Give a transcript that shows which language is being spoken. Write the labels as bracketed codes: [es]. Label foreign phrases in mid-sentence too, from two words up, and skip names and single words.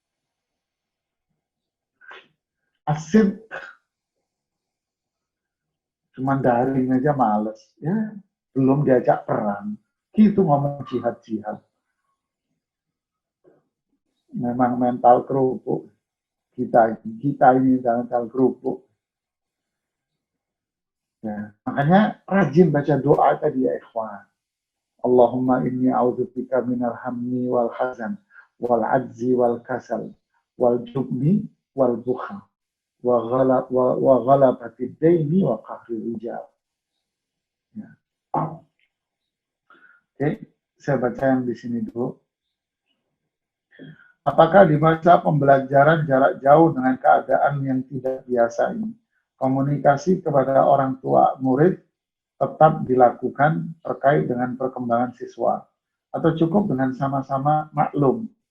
[id] Asib cuman daring aja males, ya belum diajak perang, gitu ngomong jihad. Memang mental kerupuk kita ini mental kerupuk. Ya, makanya rajin baca doa tadi ya ikhwan. [ar] اللهم إني أعوذ بك من الهم والحزن والعجز والكسل والجبن والبخل وغلبة الدين وقهر الرجال. [id] Ya. Oke, saya baca yang di sini dulu. Apakah di masa pembelajaran jarak jauh dengan keadaan yang tidak biasa ini, komunikasi kepada orang tua murid tetap dilakukan terkait dengan perkembangan siswa, atau cukup dengan sama-sama maklum?